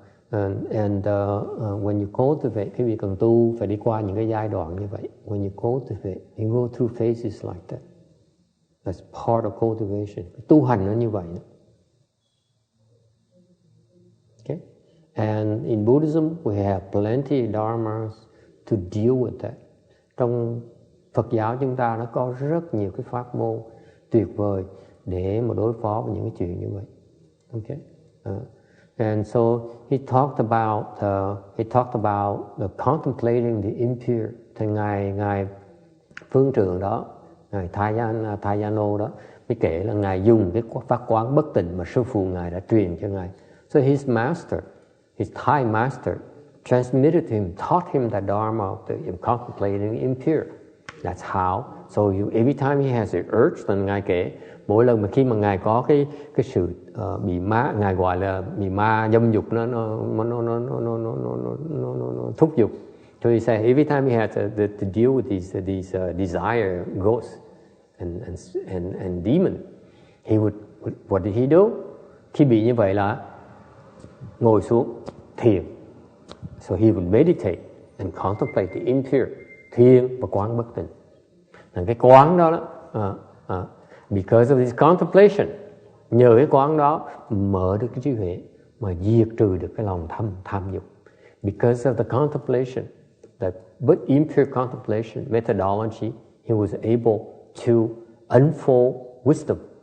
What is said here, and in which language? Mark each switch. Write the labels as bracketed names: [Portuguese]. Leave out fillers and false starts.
[English] And when you cultivate, [Vietnamese] cái việc cần tu phải đi qua những cái giai đoạn như vậy. [English] When you cultivate, you go through phases like that. That's part of cultivation. [Vietnamese] Tu hành nó như vậy đó. [English] And in Buddhism, we have plenty of dharmas to deal with that. [Vietnamese] Trong Phật giáo chúng ta nó có rất nhiều cái pháp môn tuyệt vời để mà đối phó với những cái chuyện như vậy. [English] Okay. And so he talked about the contemplating the impure. [Vietnamese] Thì ngài phương trượng đó, ngài Thayano đó mới kể là ngài dùng cái pháp quán bất tịnh mà sư phụ ngài đã truyền cho ngài. [English] So his Thai master transmitted to him, taught him the dharma of the contemplating the impure. That's how. So every time he has an urge, then [Vietnamese] ngài kể mỗi lần mà khi mà ngài có cái sự bị ma, ngài gọi là bị ma dâm dục nó thúc giục. [English] So he said every time he had to deal with these desire ghosts and demon, he would what did he do? [Vietnamese] Khi bị như vậy là ngồi xuống thiền. [English] So he would meditate and contemplate the impure, [Vietnamese] thiền và quán bất tịnh. Là cái quán đó [English] because of this contemplation, [Vietnamese] nhờ cái quán đó mở được cái trí huệ mà diệt trừ được cái lòng tham dục. [English] Because of the contemplation, the impure contemplation methodology, he was able to unfold wisdom.